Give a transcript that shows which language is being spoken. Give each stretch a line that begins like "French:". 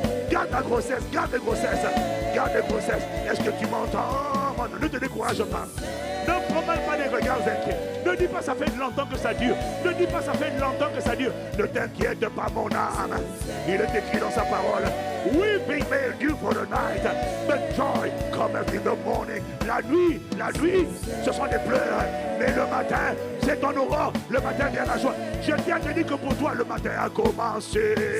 French: Garde ta grossesse, garde tes grossesses, garde tes grossesses. Est-ce que tu m'entends? Ne te décourage pas. Ne promène pas les regards inquiets. Ne dis pas ça fait longtemps que ça dure. Ne dis pas ça fait longtemps que ça dure. Ne t'inquiète pas, mon âme. Il est écrit dans sa parole.
English: Weeping may endure for the night, but joy cometh in the morning.
French: La nuit, ce sont des pleurs. Mais le matin, c'est ton aurore. Le matin vient la joie. Je tiens à te dire que pour toi, le matin a commencé.